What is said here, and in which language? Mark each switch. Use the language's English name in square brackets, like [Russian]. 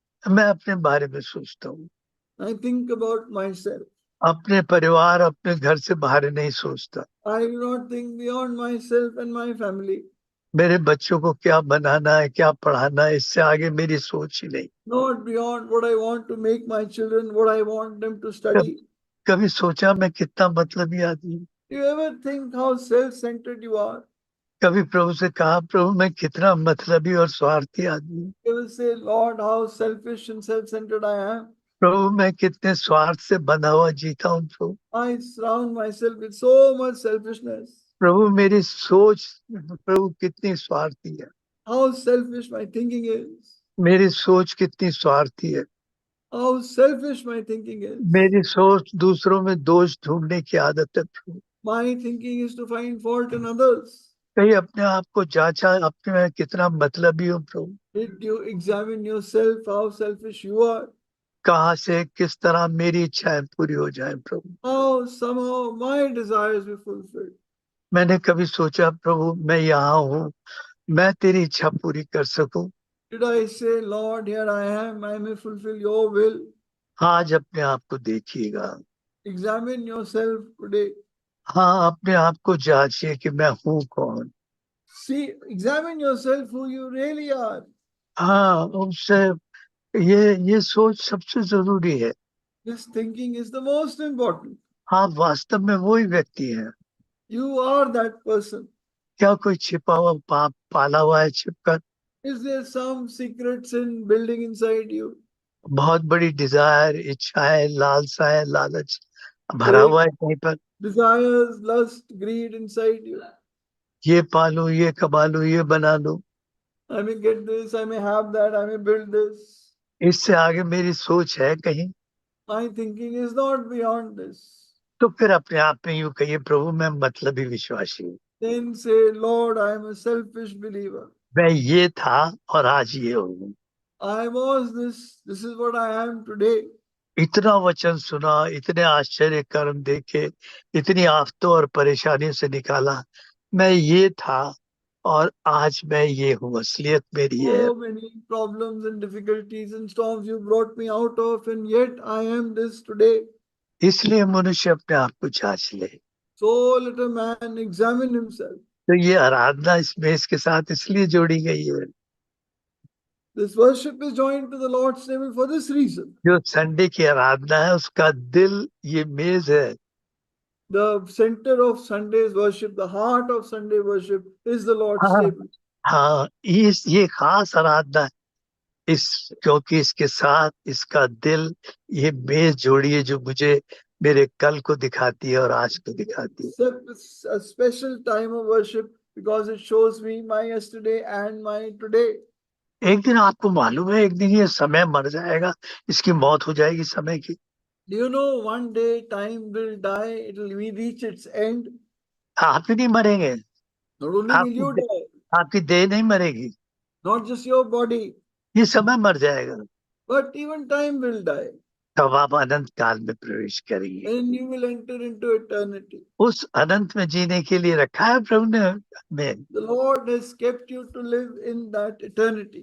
[Hindi] मैं अपने बारे में सोचता हूँ। [English] I think about myself. [Hindi] अपने परिवार अपने घर से बाहर नहीं सोचता। [English] I do not think beyond myself and my family. [Hindi] मेरे बच्चों को क्या बनाना है, क्या पढ़ाना है, इससे आगे मेरी सोच ही नहीं। [English] Not beyond what I want to make my children, what I want them to [Hindi] कब, [English] study. [Hindi] कभी सोचा मैं कितना मतलबी आदमी हूँ। [English] Do you ever think how self-centered you are? [Hindi] कभी प्रभु से कहा प्रभु मैं कितना मतलबी और स्वार्थी आदमी हूँ। [English] You will say, Lord, how selfish and self-centered I am. [Hindi] प्रभु मैं कितने स्वार्थ से बंधा हुआ जीता हूँ प्रभु। [English] I surround myself with so much selfishness. [Hindi] प्रभु मेरी सोच प्रभु कितनी स्वार्थी है। [English] How selfish my thinking is. [Hindi] मेरी सोच कितनी स्वार्थी है। [English] How selfish my thinking is. [Hindi] मेरी सोच दूसरों में दोष ढूंढने की आदत है प्रभु। [English] My thinking is to find fault in others. [Hindi] कहीं अपने आप को जांचा अपने में कितना मतलबी हूँ प्रभु। [English] Did you examine yourself how selfish you are? [Hindi] कहाँ से किस तरह मेरी इच्छाएं पूरी हो जाएं प्रभु। [English] How somehow my desires be fulfilled. [Hindi] मैंने कभी सोचा प्रभु मैं यहाँ हूँ, मैं तेरी इच्छा पूरी कर सकूं। [English] Did I say, Lord, here I may fulfill your will? [Hindi] आज अपने आप को देखिएगा। [English] Examine yourself today. [Hindi] हाँ, अपने आप को जांचिए कि मैं हूँ कौन। [English] See, examine yourself who you really are. [Hindi] हाँ, उससे ये सोच सबसे जरूरी है। [English] This thinking is the most important. [Hindi] आप वास्तव में वही व्यक्ति हैं। [English] You are that person. [Hindi] क्या कोई छिपा हुआ पाप पाला हुआ है छिपकर। [English] Is there some secret sin building inside you? [Hindi] बहुत बड़ी डिजायर, इच्छाएं, लालसाएं, लालच भरा [English] Great [Hindi] हुआ है कहीं पर। [English] desires, lust, greed inside you. [Hindi] ये पालू, ये कमा लूं, ये बना लूं, [English] I may get this, I may have that, I may build this. [Hindi] इससे आगे मेरी सोच है कहीं। [English] My thinking is not beyond this. [Hindi] तो फिर अपने आप में यूं कहिए प्रभु मैं मतलबी विश्वासी हूँ। [English] Then say, Lord, I am a selfish believer. [Hindi] मैं ये था और आज ये हूँ। [English] I was this is what I am today. [Hindi] इतना वचन सुना, इतने आश्चर्य कर्म देखे, इतनी आफतों और परेशानियों से निकाला, मैं ये था और आज मैं ये हूँ। असलियत मेरी है। [English] So many problems and difficulties and storms you brought me out of, and yet I am this today. [Hindi] इसलिए मनुष्य अपने आप को जांच ले। [English] So let a man examine himself. [Hindi] तो ये आराधना इस मेज के साथ इसलिए जोड़ी गई है। [English] This worship is joined to the Lord's table for this reason. [Hindi] जो संडे की आराधना है उसका दिल ये मेज है। [English] The center of Sunday's worship, the heart of Sunday worship is the Lord's [Hindi] हाँ, [English] table. [Hindi] हाँ, ये खास आराधना है। क्योंकि इसके साथ इसका दिल ये मेज जोड़ी है जो मुझे मेरे कल को दिखाती है और आज को दिखाती है। [English] A special time of worship because it shows me my yesterday and my today. [Hindi] एक दिन आपको मालूम है, एक दिन ये समय मर जाएगा, इसकी मौत हो जाएगी समय की। [English] Do you know one day time will die, it will reach its end? [Hindi] आप ही नहीं मरेंगे, [English] Not only will you [Hindi] आपकी [English] die, [Hindi] आपकी देह नहीं मरेगी, [English] not just your body, [Hindi] ये समय मर जाएगा। [English] but even time will die, [Hindi] तब आप अनंत काल में प्रवेश करेंगे। [English] and you will enter into eternity. [Hindi] उस अनंत में जीने के लिए रखा है प्रभु ने हमें। [English] The Lord has kept you to live in that eternity.